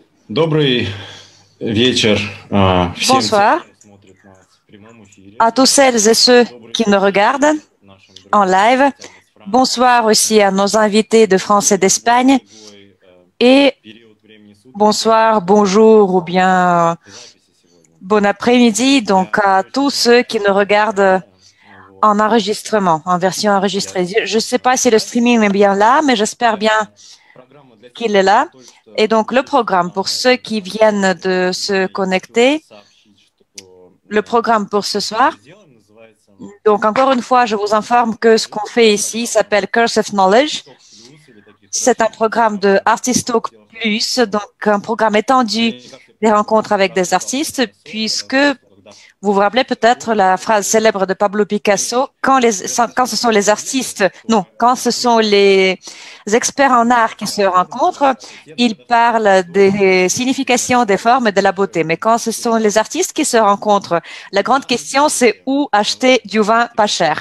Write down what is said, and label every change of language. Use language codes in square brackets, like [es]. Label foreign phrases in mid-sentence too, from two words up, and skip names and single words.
[ru] Добрый вечер всем тем, [fr] Bonsoir [ru] кто смотрит нас в прямом эфире. [fr] à tous celles et ceux qui nous [ru] Добрый [fr] regardent [ru] вечер нашим [fr] en [ru] друзьям и [fr] live. [ru] гостям из Франции. [fr] Bonsoir aussi à nos invités de France et d'Espagne. [ru] Другой [fr] Et [ru] период времени суток, [fr] bonsoir, bonjour ou bien [ru] записи сегодня. [fr] bon après-midi donc [ru] Я [fr] à tous [ru] очень [fr] ceux [ru] рад, [fr] qui [ru] что [fr] nous [ru] вы с [fr] regardent [ru] нами. [fr] en enregistrement, en version [ru] Я [fr] enregistrée. [ru] думаю, [fr] Je ne sais [ru] что [fr] pas si le streaming est bien là, mais j'espère bien [ru] программа для [fr] qu'il [ru] тех, [fr] est là. [ru] кто только что [fr] Et donc le programme pour [ru] присоединился [fr] ceux [ru] к [fr] qui [ru] нам [fr] viennent [ru] сегодня, [fr] de se [ru] и хочу вам [fr] connecter, [ru] сообщить, что [fr] le programme pour ce [ru] то, что мы [fr] soir. [ru] сделаем, называется [fr] Donc encore une fois, je vous informe que ce qu'on fait ici [ru] программа [fr] s'appelle Curse of Knowledge. [ru] Artistock Plus или таких [fr] C'est un [ru] расширенных [fr] programme de [ru] форматов [fr] Artist Talk Plus, donc un programme étendu [ru] Вы, как все [fr] des [ru] помните, [fr] rencontres avec des [ru] про [fr] artistes, [ru] Пикассо, [fr] puisque [ru] что когда [fr] vous vous rappelez peut-être la phrase célèbre de Pablo Picasso, quand ce sont les artistes, non, quand ce sont les experts en art qui se rencontrent, ils parlent des significations des formes et de la beauté. Mais quand ce sont les artistes qui se rencontrent, la grande question, c'est où acheter du vin pas cher.